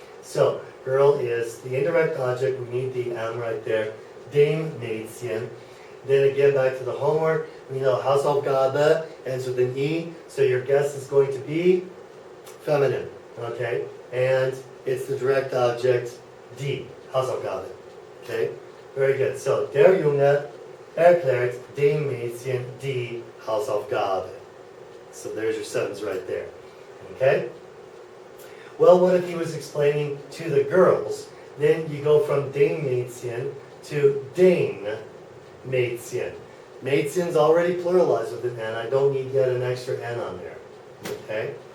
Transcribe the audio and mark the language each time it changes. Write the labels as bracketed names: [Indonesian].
[English] So, girl is the indirect object. We need the M right there. [German] Dem Mädchen. [English] Then again, back to the homework. We know Hausaufgabe ends with an E. So your guess is going to be feminine. Okay? And it's the direct object, die. Hausaufgabe. Okay? Very good. [German] So, der Junge erklärt dem Mädchen die Hausaufgabe. [English] So there's your sentence right there. Okay? Well, what if he was explaining to the girls? Then you go from [German] dem Mädchen [English] to [German] den Mädchen. [English] Mädchen's already pluralized with an N. I don't need yet an extra N on there. Okay?